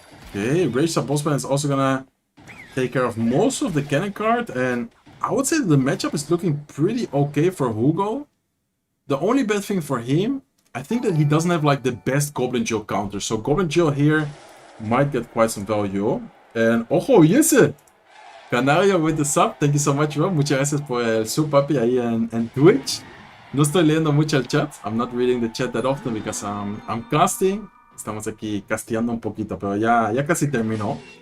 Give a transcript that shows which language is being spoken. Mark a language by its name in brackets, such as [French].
[English] Okay, Rage Boss Planet is also going to take care of most of the cannon card. And I would say the matchup is looking pretty okay for Hugo. The only bad thing for him, I think that he doesn't have like the best Goblin Duel counter. So Goblin Duel here might get quite some value. And ojo, Yuse, Canario with the sub. Thank you so much, bro. [Spanish] Muchas gracias por el sub, papi, ahí en Twitch. No estoy leyendo mucho el chat. [English] I'm not reading the chat that often because I'm casting. [Spanish] Estamos aquí casteando un poquito, pero ya casi terminó.